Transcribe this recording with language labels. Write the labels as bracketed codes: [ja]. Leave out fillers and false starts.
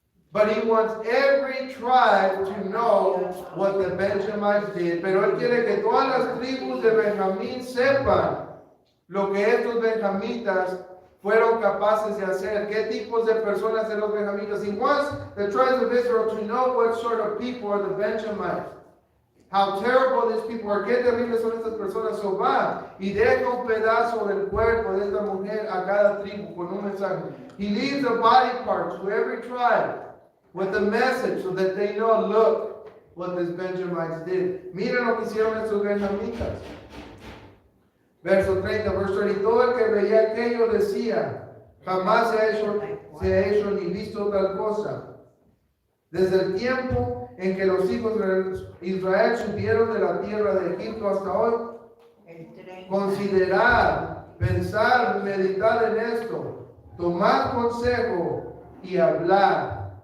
[en] But he wants every tribe to know what the Benjamites did. [es] Pero él quiere que todas las tribus de Benjamín sepan lo que estos benjamitas fueron capaces de hacer. ¿Qué tipos de personas eran los benjamitas? [en] He wants the tribes of Israel to know what sort of people are the Benjamites. How terrible these people are. [es] Qué terribles son estas personas. So va y deja un pedazo del cuerpo de esta mujer a cada tribu con un mensaje. [en] He leaves a body part to every tribe with a message so that they know, look what these Benjamites did. [es] Miren lo que hicieron estos benjamitas. Verso 30, verso 30. Todo el que veía aquello decía, jamás se ha hecho ni visto tal cosa. Desde el tiempo en que los hijos de Israel subieron de la tierra de Egipto hasta hoy, considerar, pensar, meditar en esto, tomar consejo y hablar.